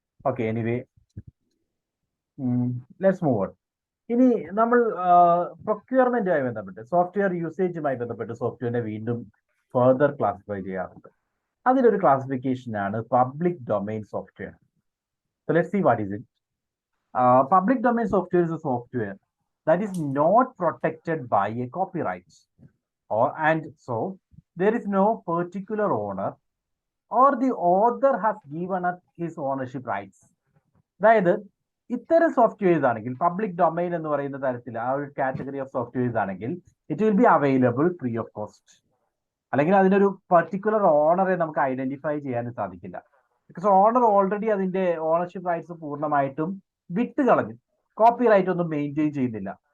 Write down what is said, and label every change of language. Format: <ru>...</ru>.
<en>Okay, anyway let's move on.</en> <ml>ഇനി നമ്മൾ പ്രൊക്യൂർമെന്റുമായി ബന്ധപ്പെട്ട് സോഫ്റ്റ്വെയർ യൂസേജുമായി ബന്ധപ്പെട്ട് സോഫ്റ്റ്വെയറിനെ വീണ്ടും ഫർദർ ക്ലാസിഫൈ ചെയ്യാറുണ്ട്. അതിലൊരു ക്ലാസിഫിക്കേഷൻ ആണ് public domain software.</ml> <en>So let's see what is it. Public domain software is a software that is not protected by a copyright, and so there is no particular owner or the author has given up his ownership rights.</en> <ml>അതായത് ഇത്തരം softwares ആണെങ്കിൽ public domain എന്ന് പറയുന്ന തരത്തിൽ ആ ഒരു category of softwares ആണെങ്കിൽ</ml> <en>It will be available free of cost.</en> <ml>അല്ലെങ്കിൽ അതിനൊരു പർട്ടിക്കുലർ ഓണറെ നമുക്ക് ഐഡന്റിഫൈ ചെയ്യാൻ സാധിക്കില്ല. ബിക്കോസ് ഓണർ ഓൾറെഡി അതിന്റെ ഓണർഷിപ്പ് റൈറ്റ്സ് പൂർണ്ണമായിട്ടും വിട്ട് കളഞ്ഞു, കോപ്പി റൈറ്റ് ഒന്നും മെയിൻറ്റെയിൻ ചെയ്യുന്നില്ല.</ml>